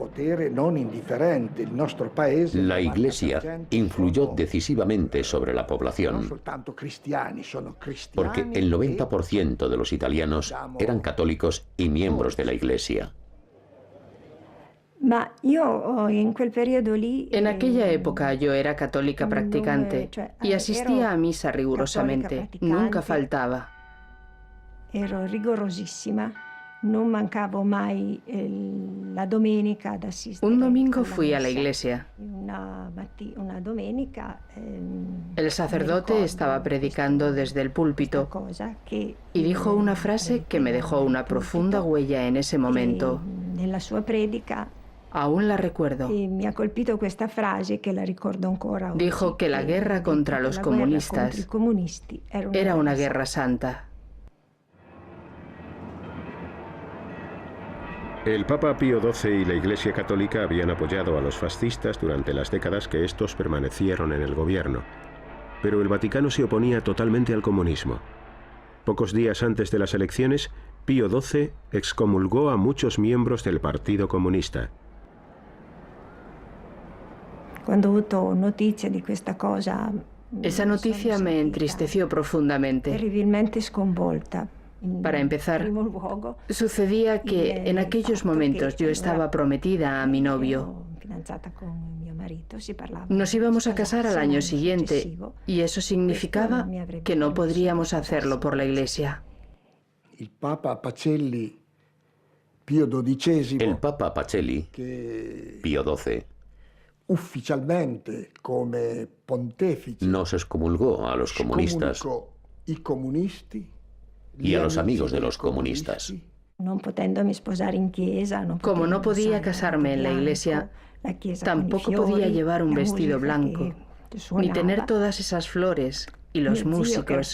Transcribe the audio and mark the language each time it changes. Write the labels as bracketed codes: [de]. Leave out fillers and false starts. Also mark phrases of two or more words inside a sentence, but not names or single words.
[es] La Iglesia influyó decisivamente sobre la población, porque el 90% de los italianos eran católicos y miembros de la Iglesia. En aquella época yo era católica practicante y asistía a misa rigurosamente, nunca faltaba. [it] Ero rigorosissima, non mancavo mai la domenica ad assistere. [es] Un domingo fui a la iglesia. [it] Una domenica. [es] El sacerdote estaba predicando desde el púlpito y dijo una frase que me dejó una profunda huella en ese momento. [it] Nella sua predica [es] aún la recuerdo. Me ha [it] colpito questa frase que la ricordo ancora. [es] Dijo que la guerra contra los comunistas era una guerra santa. El Papa Pío XII y la Iglesia Católica habían apoyado a los fascistas durante las décadas que estos permanecieron en el gobierno, pero el Vaticano se oponía totalmente al comunismo. Pocos días antes de las elecciones, Pío XII excomulgó a muchos miembros del Partido Comunista. [it] Cuando ho avuto notizia di questa cosa, [es] esa noticia me entristeció profundamente. [it] Terribilmente sconvolta. [es] Para empezar, sucedía que en aquellos momentos yo estaba prometida a mi novio. Nos íbamos a casar al año siguiente y eso significaba que no podríamos hacerlo por la iglesia. El Papa Pacelli, Pío XII, [it] ufficialmente come pontefice, [es] nos excomulgó a los comunistas y a los amigos de los comunistas. Como no podía casarme en la iglesia, tampoco podía llevar un vestido blanco, ni tener todas esas flores y los músicos.